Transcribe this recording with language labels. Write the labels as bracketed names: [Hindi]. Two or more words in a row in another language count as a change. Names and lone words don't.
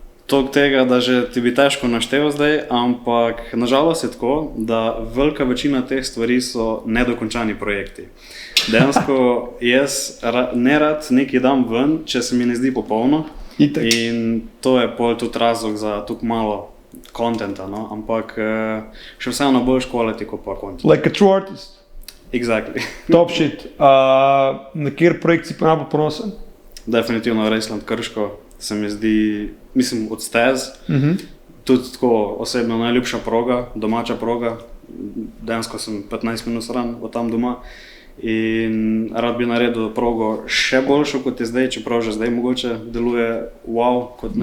[Slovenian] Toliko tega, da že ti bi težko naštel zdaj, ampak nažalost je tako, da velika večina teh stvari so nedokončani projekti. Dejansko jaz nerad nekaj dam ven, če se mi ne zdi popolno. Itak. In to je pol tudi razlog za tako malo kontenta, no? Ampak še vseeno boljš quality kot pa content. [English] Like a true artist. Exactly. Top shit. [Slovenian] Na kjer projekt si pa najbolj ponosen? Definitivno Raceland Krško se mi zdi, mislim, od stez. Tudi tako osebno najljubša proga, domača proga. Dejansko sem 15 minut stran od tam doma. In rad bi naredil progo še boljšo kot je zdaj, čeprav že zdaj mogoče deluje wow kot naš.